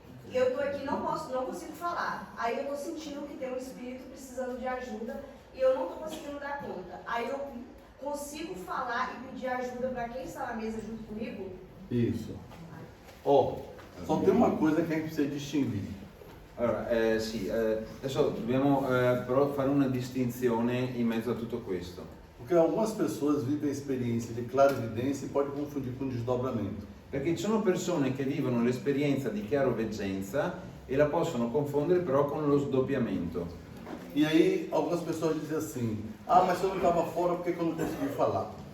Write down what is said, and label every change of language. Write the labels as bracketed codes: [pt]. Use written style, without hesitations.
[pt] E eu tô aqui, não consigo falar. Aí eu tô sentindo que tem um espírito precisando de ajuda e eu não tô conseguindo dar conta. Aí eu consigo falar e pedir ajuda para quem está na mesa junto comigo? Isso. Ó, só tem uma coisa que a gente precisa distinguir. [it] Allora, sì, adesso dobbiamo però fare una distinzione in mezzo a tutto questo. [pt] Porque algumas pessoas vivem a experiência de clarividência e pode confundir com desdobramento. [it] Perché ci sono persone che vivono l'esperienza di chiaroveggenza e la possono confondere però con lo sdoppiamento. [pt] E aí algumas pessoas dizem assim, ah, mas se eu não estava fora, por que eu não consegui falar?